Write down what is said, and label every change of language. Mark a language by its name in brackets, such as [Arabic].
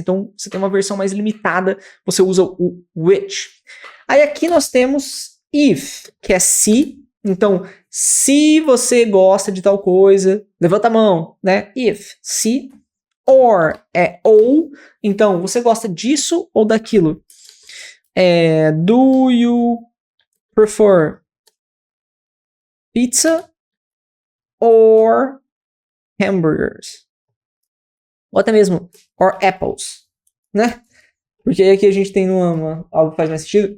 [Portuguese] Então, você tem uma versão mais limitada, você usa o which. Aí aqui nós temos if, que é se. Então, se você gosta de tal coisa, levanta a mão, né? If, se. Or é ou. Então, você gosta disso ou daquilo? [English] Do you prefer pizza or hamburgers? [Portuguese] Ou até mesmo, or apples, né? Porque aqui a gente tem algo que faz mais sentido.